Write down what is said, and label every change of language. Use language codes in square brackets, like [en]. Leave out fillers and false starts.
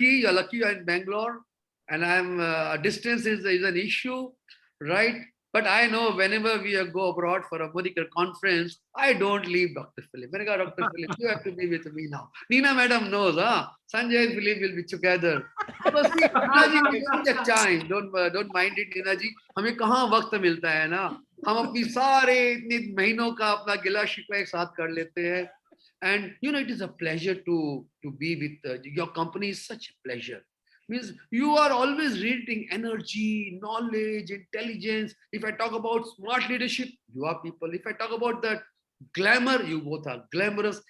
[en] you're lucky you're in Bangalore, and I'm distance is an issue, right? But I know whenever we go abroad for a medical conference, I don't leave Dr. Philip. When I got Dr. Philip, you have to be with me now. Nina madam knows, huh? Sanjay and Philip will be together. Because see, Nina ji, we don't get time. Don't mind it, Nina ji. [hi] हमें कहाँ वक्त मिलता है ना? हम अपनी सारे इतने महीनों का अपना गिला शिकवा एक साथ कर लेते हैं. [en] And you know, it is a pleasure to be with your company. Is such a pleasure. Means you are always reading energy, knowledge, intelligence. If I talk about smart leadership, you are people. If I talk about that glamour, you both are glamorous.